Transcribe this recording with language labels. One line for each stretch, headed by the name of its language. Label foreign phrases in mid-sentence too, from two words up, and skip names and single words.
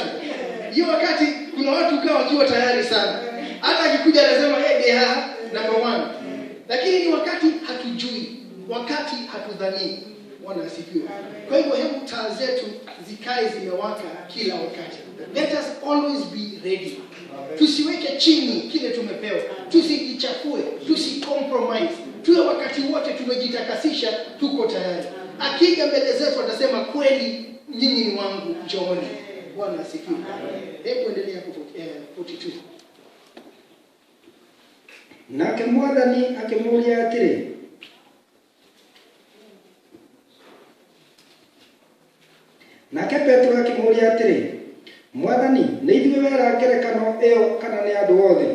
Swahili: Hiyo wakati kuna watu kaa wakiwa tayari sana. Hata akikuja anasema deha number 1. Lakini ni wakati hatujui, wakati hatudhani. Bwana asifiwe. Kwa hivyo hebu taa zetu zikae zimewaka kila wakati.
English: Let us always be ready.
Swahili: Tusiweke chini kile tumepewa. Tusijichafue, tusicompromise. Tuwe wakati wote tumejitakasisha, tuko tayari. Akija mbele zetu atasema kweli nyinyi ni wangu, njooni. Bwana asifiwe. Hebu endelea kwa 42.
Kikuyu: Nake Mwathani akĩmũũria atĩrĩ, nake Petro akĩmũũria atĩrĩ, Mwathani, nĩ ithuĩ wera ngerekano ĩyo kana nĩ andũ othe?